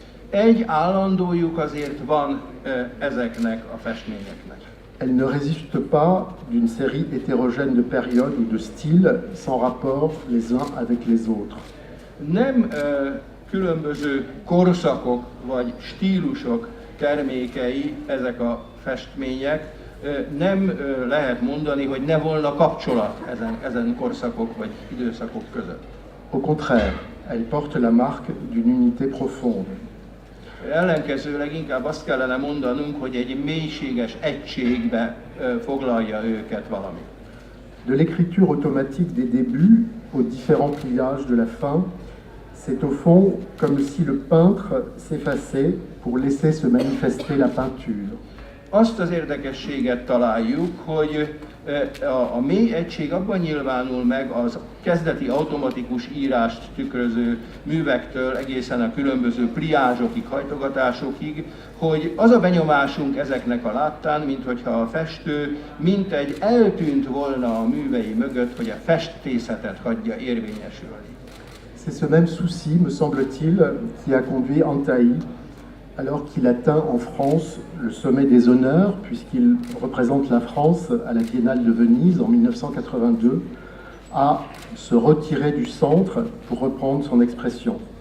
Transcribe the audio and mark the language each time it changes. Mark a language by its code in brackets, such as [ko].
[hu] Egy állandójuk azért van ezeknek a festményeknek. [fr] Elle ne résiste pas d'une série hétérogène de périodes ou de styles sans rapport les uns avec les autres. [hu] Nem különböző korszakok vagy stílusok termékei ezek a festmények, nem lehet mondani, hogy ne volna kapcsolat ezen korszakok vagy időszakok között. [fr] Au contraire, elle porte la marque d'une unité profonde. [hu] Ellenkezőleg inkább azt kellene mondanunk, hogy egy mélységes egységbe foglalja őket valami. [fr] De l'écriture automatique des débuts aux différents pliages de la fin, c'est au fond comme si le peintre s'effaçait pour laisser se manifester la peinture. [hu] Azt az érdekességet találjuk, hogy a mély egység abban nyilvánul meg az kezdeti automatikus írást tükröző művektől egészen a különböző pliázsokig, hajtogatásokig, hogy az a benyomásunk ezeknek a láttán, minthogyha a festő mintegy eltűnt volna a művei mögött, hogy a festészetet hagyja érvényesülni. [fr] C'est ce même souci, me semble-t-il, qui a conduit Antaï, alors qu'il atteint en France le sommet des honneurs, puisqu'il représente la France à la Biennale de Venise en 1982, à se retirer du centre, pour reprendre son expression.